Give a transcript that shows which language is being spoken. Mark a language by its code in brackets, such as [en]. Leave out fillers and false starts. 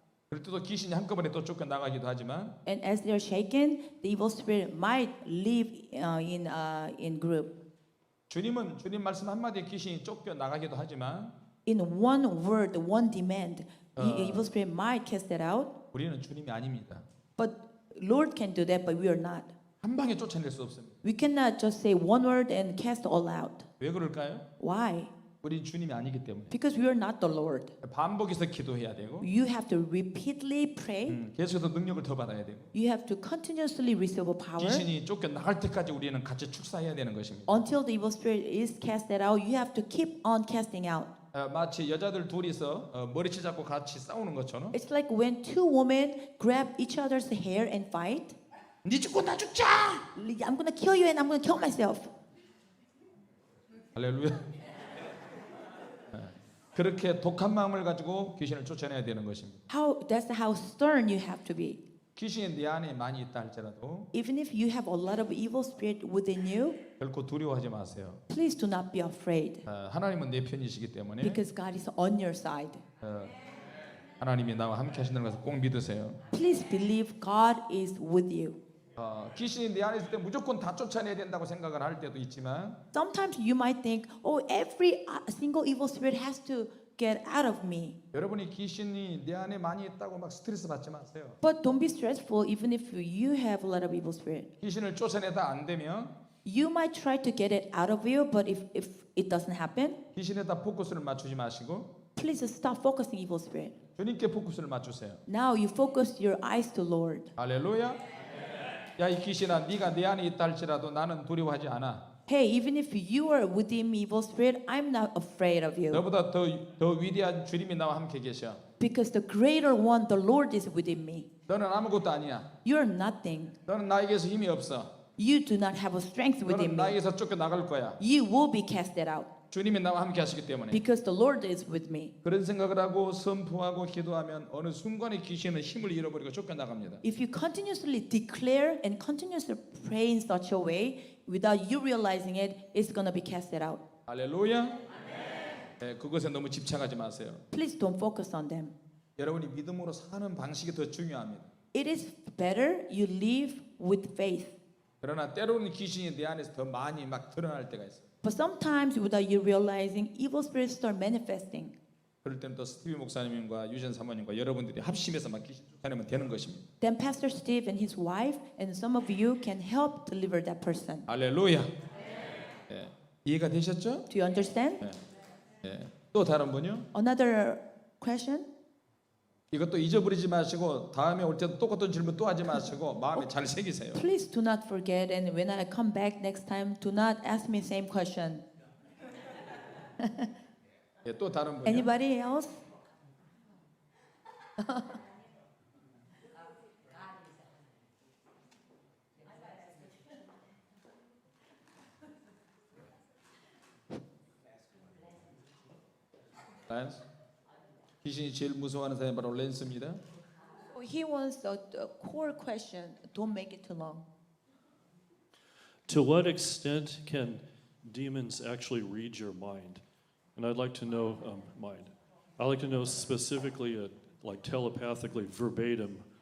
[ko] 그럴 때도 귀신이 한꺼번에 또 쫓겨나가기도 하지만 [en] And as they're shaken, the evil spirit might live in group. [ko] 주님은 주님 말씀 한마디에 귀신이 쫓겨나가기도 하지만 [en] In one word, one demand, the evil spirit might cast it out. [ko] 우리는 주님이 아닙니다. [en] But Lord can do that, but we are not. [ko] 한 방에 쫓아낼 수 없습니다. [en] We cannot just say one word and cast all out. [ko] 왜 그럴까요? [en] Why? [ko] 우리 주님이 아니기 때문에 [en] Because we are not the Lord. [ko] 반복해서 기도해야 되고 [en] You have to repeatedly pray. [ko] 계속해서 능력을 더 받아야 되고 [en] You have to continuously receive a power. [ko] 귀신이 쫓겨나갈 때까지 우리는 같이 축사해야 되는 것입니다. [en] Until the evil spirit is casted out, you have to keep on casting out. [ko] 마치 여자들 둘이서 머리채 잡고 같이 싸우는 것처럼 [en] It's like when two women grab each other's hair and fight. [ko] 네 죽고 나 죽자. [en] I'm gonna kill you and I'm gonna kill myself. [ko] 할렐루야. 그렇게 독한 마음을 가지고 귀신을 쫓아내야 되는 것입니다. [en] That's how stern you have to be. [ko] 귀신이 내 안에 많이 있다 할지라도 [en] even if you have a lot of evil spirit within you, [ko] 결코 두려워하지 마세요. [en] please do not be afraid [ko] 하나님은 내 편이시기 때문에 [en] because God is on your side. [ko] 하나님이 나와 함께 하신다는 것을 꼭 믿으세요. [en] Please believe God is with you. [ko] 귀신이 내 안에 있을 때 무조건 다 쫓아내야 된다고 생각을 할 때도 있지만 [en] Sometimes you might think, oh, every single evil spirit has to get out of me. [ko] 여러분이 귀신이 내 안에 많이 있다고 막 스트레스 받지 마세요. [en] But don't be stressful even if you have a lot of evil spirit. [ko] 귀신을 쫓아내다 안 되면 [en] You might try to get it out of you, but if it doesn't happen, [ko] 귀신에다 포커스를 맞추지 마시고 [en] please stop focusing evil spirit. [ko] 주님께 포커스를 맞추세요. [en] Now you focus your eyes to Lord. [ko] 할렐루야. 야 이 귀신아 네가 내 안에 있다 할지라도 나는 두려워하지 않아. [en] Hey, even if you are within me, evil spirit, I'm not afraid of you. [ko] 너보다 더 위대한 주님이 나와 함께 계셔. [en] Because the greater one, the Lord is within me. [ko] 너는 아무것도 아니야. [en] You're nothing. [ko] 너는 나에게서 힘이 없어. [en] You do not have a strength [ko] 너는 [en] within me. [ko] 나에게서 쫓겨나갈 거야. [en] You will be casted out. [ko] 주님이 나와 함께 하시기 때문에. [en] Because the Lord is with me. [ko] 그런 생각을 하고 선포하고 기도하면 어느 순간에 귀신은 힘을 잃어버리고 쫓겨나갑니다. [en] If you continuously declare and continuously pray in such a way, without you realizing it, it's going to be casted out. [ko] 할렐루야. 네, 그것에 너무 집착하지 마세요. [en] Please don't focus on them. [ko] 여러분이 믿음으로 사는 방식이 더 중요합니다. [en] It is better you live with faith. [ko] 그러나 때로는 귀신이 내 안에서 더 많이 막 드러날 때가 있어요. [en] But sometimes, without you realizing, evil spirits start manifesting. [ko] 그럴 때는 또 스티브 목사님과 유전 사모님과 여러분들이 합심해서 막 귀신 쫓아내면 되는 것입니다. [en] Then Pastor Steve and his wife and some of you can help deliver that person. [ko] 할렐루야. 네. 이해가 되셨죠? [en] Do you understand? [ko] 네. 또 다른 분요? [en] Another question? [ko] 이것도 잊어버리지 마시고 다음에 올 때도 똑같은 질문 또 하지 마시고 마음에 잘 새기세요. [en] Please do not forget, and when I come back next time, do not ask me same question. [ko] 예, 또 다른 분요? [en] Anybody else? [ko] 랜스? 귀신이 제일 무서워하는 사람이 바로 랜스입니다. [en] He wants a core question. Don't make it too long. To what extent can demons actually read your mind? And I'd like to know mind. I'd like to know specifically, like telepathically, verbatim.